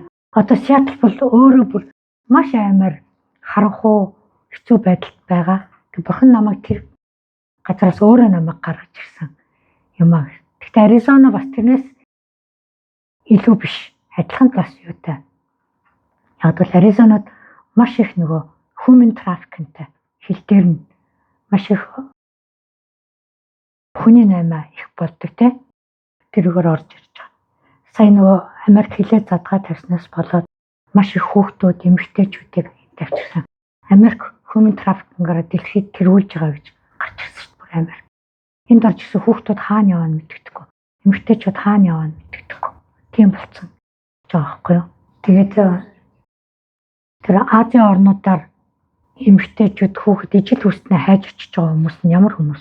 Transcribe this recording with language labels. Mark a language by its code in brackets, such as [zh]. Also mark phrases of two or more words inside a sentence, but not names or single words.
[mn] Одоо Сиэтл бол өөрөө бүр маш амар харанхуй хэцүү байдалд байгаа. Бурхан намайг тэр газараас өөрөө намайг гаргаж ирсэн юм аа. Гэхдээ Аризона бас тэрнээс илүү биш. Адилхан бас юутай. Яг бол Аризонод маш их нөгөө [en] human trafficking- [mn] тэй хил дээр нь маш их хүний наймаа их болдог те. Тэрүүгээр орж ирж байгаа. Сая нөгөө Америк хилээ задгаа тавьснаас болоод маш их хүүхдүүд эмэгтэйчүүдийг тавьчихсан. Америк [en] human trafficking- [mn] аараа дэлхийд тэргүүлж байгаа гэж гарч ирсэн шүү дээ Америк. Энд орж ирсэн хүүхдүүд хаана яваа мэддэггүй. Эмэгтэйчүүд хаана яваа мэддэггүй. Тийм болцсон. Байхгүй юу. Тэгээд тэр Азийн орнуудаар эмэгтэйчүүд хүүхэд ижил хүснээ хайж очиж байгаа хүмүүс нь ямар хүмүүс?